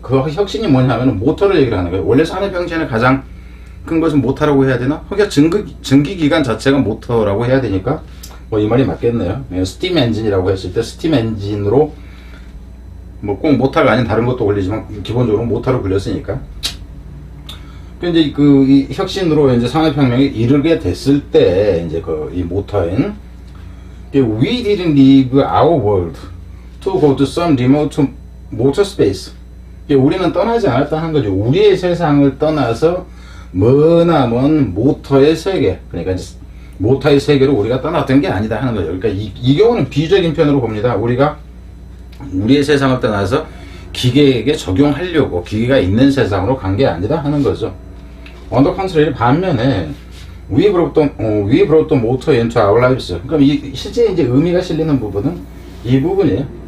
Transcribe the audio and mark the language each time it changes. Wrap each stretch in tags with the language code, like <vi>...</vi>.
<ko>그 혁신이 뭐냐면 모터를 얘기를 하는 거예요. 원래 산업혁신의 가장 큰 것은 모터라고 해야 되나? 그러니까 증기기관 자체가 모터라고 해야 되니까 이 말이 맞겠네요. 스팀 엔진이라고 했을 때 스팀 엔진으로 꼭 모터가 아닌 다른 것도 올리지만 기본적으로 모터로 굴렸으니까. 이제 이 혁신으로 이제 산업혁명이 이르게 됐을 때, 이제 이 모터인,</ko> <en>we didn't leave our world to go to some remote motor space.</en> <ko>우리는 떠나지 않았다 하는 거죠. 우리의 세상을 떠나서 머나먼 모터의 세계, 그러니까 이제 모터의 세계로 우리가 떠났던 게 아니다 하는 거죠. 그러니까 이 경우는 비유적인 편으로 봅니다. 우리가 우리의 세상을 떠나서 기계에게 적용하려고 기계가 있는 세상으로 간 게 아니다 하는 거죠.</ko> <en>On the contrary,</en> <ko>반면에</ko> <en>we brought the motor into our lives.</en> <ko>그럼 실제 이제 의미가 실리는 부분은 이 부분이에요.</ko>